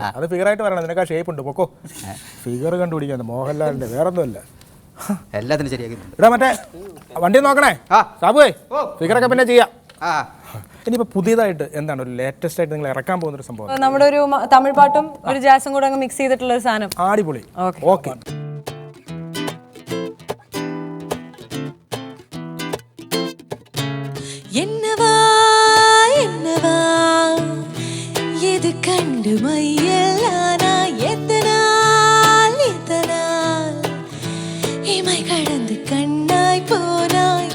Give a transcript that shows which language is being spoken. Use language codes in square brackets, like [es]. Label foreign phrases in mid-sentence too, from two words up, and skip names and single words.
[ml] അത് ഫിഗറായിട്ട് പറയണം, നിനക്ക് ആ ഷേപ്പ് ഉണ്ട്. പൊക്കോ, ഫിഗർ കണ്ടുപിടിക്കാൻ മോഹൻലാലിന്റെ വേറൊന്നുമല്ല. എല്ലാത്തിനും ശരിയാക്കി. ഇടാ മറ്റേ വണ്ടി നോക്കണേ സാബുവേ, ഫിഗറൊക്കെ പിന്നെ ചെയ്യാം. ഇനിയിപ്പോ പുതിയതായിട്ട് എന്താണ് ഒരു ലേറ്റസ്റ്റ് ആയിട്ട് നിങ്ങൾ ഇറക്കാൻ പോകുന്ന ഒരു സംഭവം? നമ്മുടെ ഒരു തമിഴ് പാട്ടും ഒരു ജാസും കൂടെ അങ്ങ് മിക്സ് ചെയ്തിട്ടുള്ള ഒരു സാധനം. അടിപൊളി. ഓക്കെ. [ta] என்னவா என்னவா எது கண்டு மையலானா எத்தனால் இமை கடந்து கண்ணாய் போனாய்,